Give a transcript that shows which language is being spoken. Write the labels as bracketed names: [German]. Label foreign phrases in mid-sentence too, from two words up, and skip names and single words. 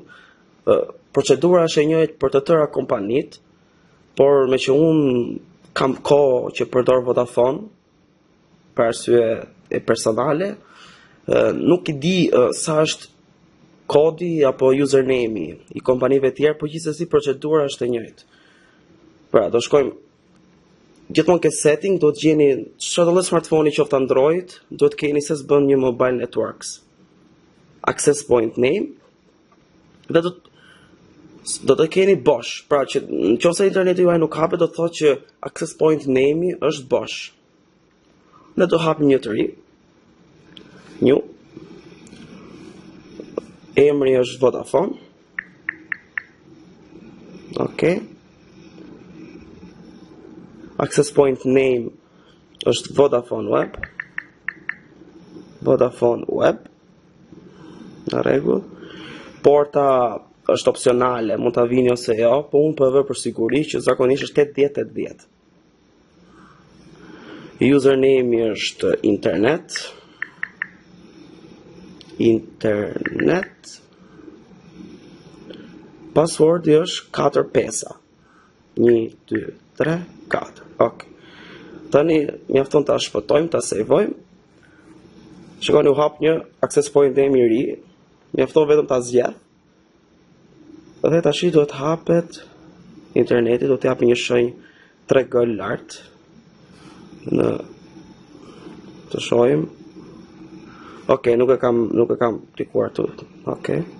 [Albanian] Procedura është e njëjtë për të tëra kompanitë, por me që unë kam kohë që përdor Vodafone për arsye e personale, nuk i di sa është kodi apo username-i i kompanive tjerë, por gjithsesi procedura është e njëjtë. Pra, do shkojmë gjithmonë ke setting, do të gjeni çfarë do smartphone-i qoftë Android, do të keni se s'bën një [English] mobile networks. Access point name [Albanian] dhe do të keni bosh. Pra që nëse interneti juaj nuk hapet, do të thotë që [English] access point name-i [Albanian] është bosh. Ne do hapim një të ri. New. Emri është Vodafone. Okay. [English] Access point name [Albanian] është Vodafone Web. Vodafone Web. Në rregull. Porta është opsionale, mund ta vini ose jo, po unë po e vë për siguri që zakonisht është 8080. Username është internet. Internet. Passwordi është 4 pesa. 1 2 3 4. Ok. Tani mjafton ta shpëtojmë, ta sejvojmë. Shikoni, u hap një [English] access point name [Albanian] i ri. Mjafton vetëm ta zgjedh. Dhe tash duhet hapet interneti, do të japë një shenjë 3G lart. Në të shohim. Ok, nuk e kam klikuar tu. Ok.